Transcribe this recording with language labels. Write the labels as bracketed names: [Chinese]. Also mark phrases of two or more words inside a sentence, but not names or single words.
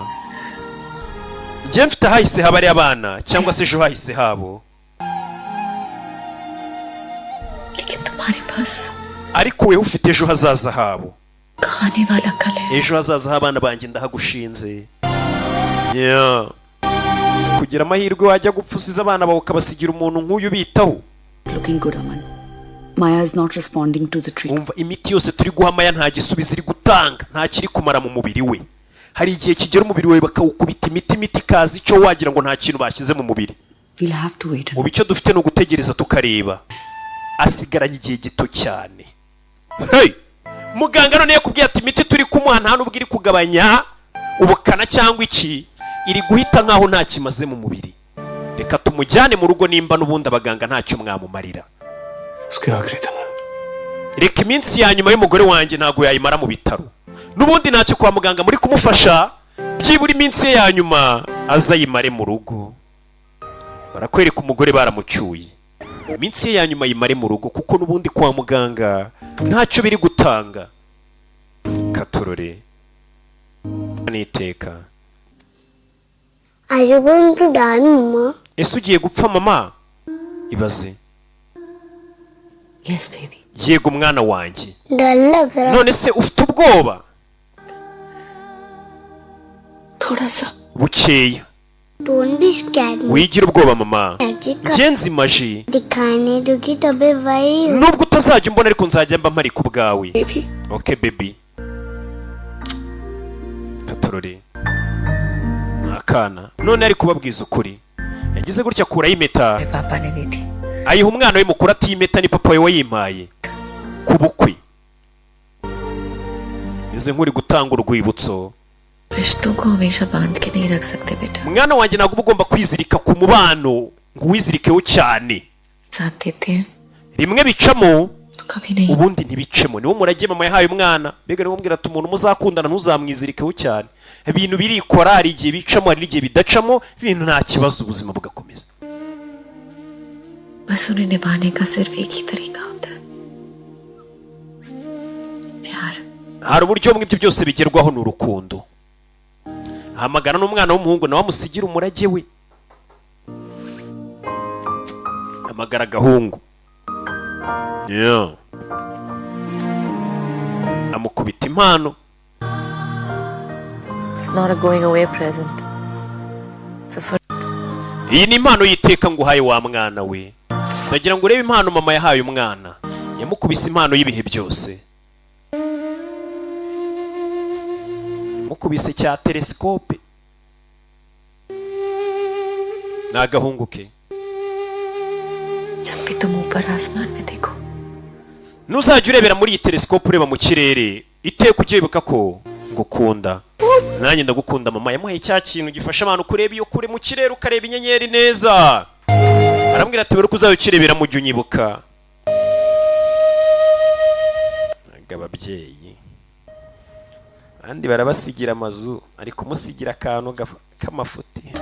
[Kinyarwanda] Njye mfite hahise haba ari abana cyangwa se ejo hahise habo. [Hindi] लेकिन तुम्हारे पास [Kinyarwanda] Ariko wewe ufite ejo hazaza habo. [Hindi] कहानी वाला कल है. [Kinyarwanda] Ejo hazaza h'abana banjye ndahagushinze. [English] Yeah. [Kinyarwanda] Kugira amahirwe wajya gupfusiza abana bawe ukabasigira umuntu nk'uyu bitaho. [English] Looking good, Aman. Maya is not responding to the treatment. [Kinyarwanda] Umva imiti yose turi guha Maya nta gisubizo iri gutanga, nta kiri kumara mu mubiri we. Hari igihe kigera umubiri we bakawukubita imiti kazi icyo wagira ngo nta kintu bashyize mu mubiri. [English] We'll have to wait. [Kinyarwanda] Mu bicyo dufite no gutegereza tukareba. Asigaranye igihe gito cyane. [English] Hey! [Kinyarwanda] Muganga none yakubwiye ati imiti turi kumuha nta nubwo iri kugabanya ubukana cyangwa iki, iri guhita nkaho nta kimaze mu mubiri. Reka tumujyane mu rugo nimba n'ubundi abaganga ntacyo mwamumarira. [Hindi] उसके आखिरी दिन. [Kinyarwanda] Reka iminsi ya nyuma y'umugore wanjye ntago yayimara mu bitaro. N'ubundi ntacyo kwa muganga muri kumufasha, byibura iminsi ye ya nyuma azayimare mu rugo. Barakwereka umugore baramucyuye. Iminsi ye ya nyuma yimare mu rugo kuko n'ubundi kwa muganga ntacyo biri gutanga. Katorore. Niteka. [English] Are you going to die, Mama? [Kinyarwanda] Ese ugiye gupfa mama? Ibaze. [English] Yes, baby. [Kinyarwanda] Yego mwana wanjye. [Hindi] डर लग रहा. [Kinyarwanda] None se ufite ubwoba? [Hindi] थोड़ा सा. [Kinyarwanda] Bukeya. [English] Don't be scared. [Kinyarwanda] Wigira ubwoba mama. [English] Magic [Kinyarwanda] Ngenzi maji. [Hindi] दिखाने दोगी तबे वही. [Kinyarwanda] Nubwo utazajya umbona ariko nzajya mba mpari ku bwawe. [English] Baby. Okay baby. [Kinyarwanda] Katorore. Akana. None ari kubabwiza ukuri. Yagize gutya kura impeta. [Hindi] पापा ने दी थी. [Kinyarwanda] Ayiha umwana we mukuru ati impeta ni papa we wayimpaye. Ku bukwe. Meze nk'uri gutanga urwibutso. [Hindi] रिश्तों को हमेशा बांध के नहीं रख सकते बेटा. [Kinyarwanda] Mwana wanjye ntabwo ugomba kwizirika ku mubano ngo uwizirikeho cyane. [Hindi] साथ देते हैं [Kinyarwanda] Rimwe bicamo [Hindi] तो कभी नहीं. [Kinyarwanda] ubundi ntibicemo. Niwo murage mama yahaye umwana. Mbega niwo mbwira ati umuntu muzakundana ntuzamwizirikeho cyane. Ibintu birikora hari igihe bicamo hari n'igihe bidacamo, ibintu nta kibazo ubuzima bugakomeza. [Hindi] बस उन्हें निभाने का सिर्फ एक ही तरीका होता है. प्यार. [Kinyarwanda] Hari uburyo bumwe ibyo byose bigerwaho n'urukundo. Hamagara n'umwana w'umuhungu nawe amusigira umurage we. Hamagara agahungu. Yeah. Amukubita impano. [English] It's not a going away present. It's a first. [Kinyarwanda] Iyi ni impano yiteka ngo uhaye wa mwana we. Ndagira ngo urebe impano mama yahaye umwana. Yamukubise impano y'ibihe byose. Yamukubise cya telescope. N'agahungu ke. [Hindi] जब भी तुम ऊपर आसमान में देखो. [Kinyarwanda] Nuzajya urebera muri iyi telescope ureba mu kirere, iteka ujye wibuka ko ngukunda. Nanjye ndagukunda mama. Yamuhaye cya kintu gifasha abantu kureba iyo kure mu kirere ukareba inyenyeri neza. Arambwira ati bari kuzayo kirebera mu jye unyibuka. Ababyeyi andi barabasigira amazu ariko musigira akantu k'amafuti.